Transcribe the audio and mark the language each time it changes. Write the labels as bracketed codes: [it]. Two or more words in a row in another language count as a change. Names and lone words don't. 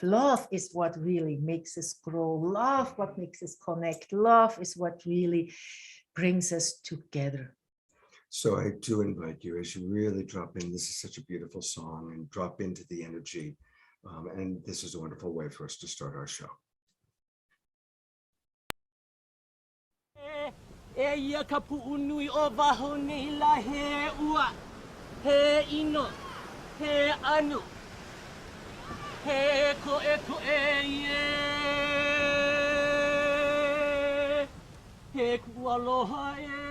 [en] Love is what really makes us grow. Love, what makes us connect. Love is what really brings us together. So I do invite you, as you really drop in, this is such a beautiful song, and drop into the energy. And this is a wonderful way for us to start our show. [haw] Ia ka pu'unui o waho nei la he ua, he ino, he anu, he koe ie, he kualoha e.